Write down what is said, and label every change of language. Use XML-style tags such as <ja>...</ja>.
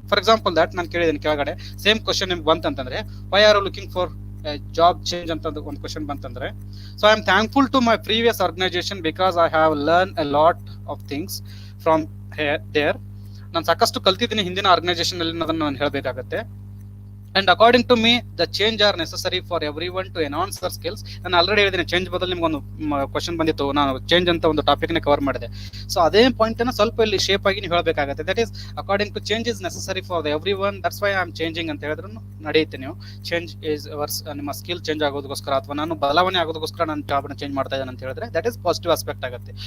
<en>For example that ನಾನು ಕೇಳಿದ್ದೀನಿ ಕೆಳಗಡೆ, ಸೇಮ್ ಕ್ವಶನ್ ನಿಮ್ಗೆ ಬಂತಂತಂದ್ರೆ, why are looking for job change ಅಂತ ಒಂದು ಕ್ವಶನ್ ಬಂತಂದ್ರೆ, so I am thankful to my previous organisation because I have learn a lot of things from there.</en> <kn>ನಾನು ಸಾಕಷ್ಟು ಕಲ್ತಿದ್ದೀನಿ ಹಿಂದಿನ ಆರ್ಗನೈಸೇಷನ್ ಅಲ್ಲಿ ಅನ್ನೋದನ್ನ ನಾನು ಹೇಳಬೇಕಾಗತ್ತೆ.</kn> <en>And according to me, the change are necessary for everyone to enhance their skills.</en> <kn>ನಾನು already ಹೇಳಿದ್ದೀನಿ, change ಬದಲು ನಿಮ್ಗೊಂದು ಕ್ವಶನ್ ಬಂದಿತ್ತು, ನಾನು ಚೇಂಜ್ ಅಂತ ಒಂದು ಟಾಪಿಕ್ ನ ಕವರ್ ಮಾಡಿದೆ. ಸೊ ಅದೇ ಪಾಯಿಂಟ್ ಅನ್ನ ಸ್ವಲ್ಪ ಇಲ್ಲಿ ಶೇಪ್ ಆಗಿ ನೀವು ಹೇಳಬೇಕಾಗುತ್ತೆ. That is according to</kn> <en>change is necessary for everyone, that's why I am changing</en> <kn>ಅಂತ ಹೇಳಿದ್ರು ನಡೆಯುತ್ತೆ. ನೀವು ಚೇಂಜ್ ಇಸ್ ನಿಮ್ಮ ಸ್ಕಿಲ್ ಚೇಂಜ್ ಆಗೋದಕ್ಕೋಸ್ಕರ ಅಥವಾ ನಾನು ಬದಲಾವಣೆ ಆಗೋದಕ್ಕೋಸ್ಕರ ನಾನು ಜಾಬ್ ನ ಚೇಂಜ್ ಮಾಡ್ತಾ ಇದ್ದೇನೆ ಅಂತ ಹೇಳಿದ್ರೆ, ದಟ್ ಈಸ್ ಪಾಸಿಟಿವ್ ಆಸ್ಪೆಕ್ಟ್ ಆಗುತ್ತೆ.</kn>